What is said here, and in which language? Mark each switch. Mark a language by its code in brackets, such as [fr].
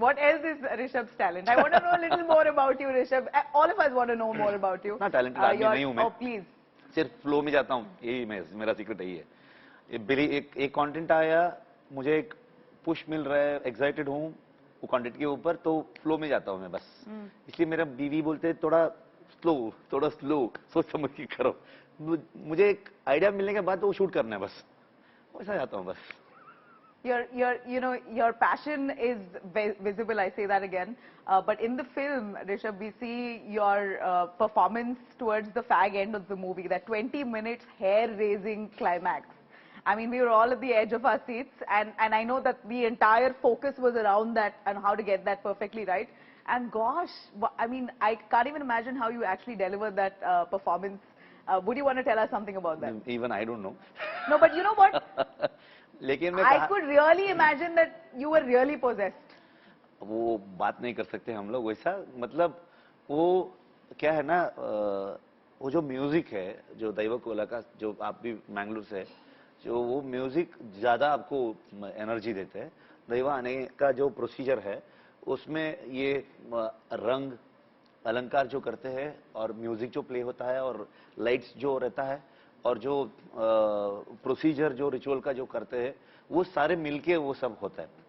[en] What else is Rishabh's talent? I want to know a little more about you, Rishabh. All of us want to know more about you. [hi] ना talented आदमी नहीं हूँ मैं. [en] Oh, please. [hi] सिर्फ flow में जाता हूँ, यही मेरा सीक्रेट यही है. एक कंटेंट आया, मुझे एक पुश मिल रहा है, एक्साइटेड हूँ वो कंटेंट के ऊपर, तो फ्लो में जाता हूँ मैं बस. इसलिए मेरा बीवी बोलते हैं थोड़ा स्लो सोच समझ के करो. मुझे एक आइडिया मिलने के बाद तो वो शूट करना है बस, वैसा जाता हूँ बस. [en] Your passion is visible. I say that again. But in the film, Rishabh, we see your performance towards the fag end of the movie. That 20 minutes hair-raising climax. I mean, we were all at the edge of our seats, and I know that the entire focus was around that and how to get that perfectly right. And gosh, I mean, I can't even imagine how you actually delivered that performance. Would you want to tell us something about that? Even I don't know. No, but you know what? [hi] लेकिन मैं [en] I could really imagine that you were really possessed. [hi] वो बात नहीं कर सकते हम लोग वैसा, मतलब वो क्या है ना, वो जो म्यूजिक है, जो दैव कोला का, जो आप भी मैंगलोर से है, जो वो म्यूजिक ज्यादा आपको एनर्जी देते हैं. दैव आने का जो प्रोसीजर है उसमें ये रंग अलंकार जो करते हैं और म्यूजिक जो प्ले होता है और लाइट्स जो रहता है और जो प्रोसीजर जो रिचुअल का जो करते हैं, वो सारे मिलके वो सब होता है.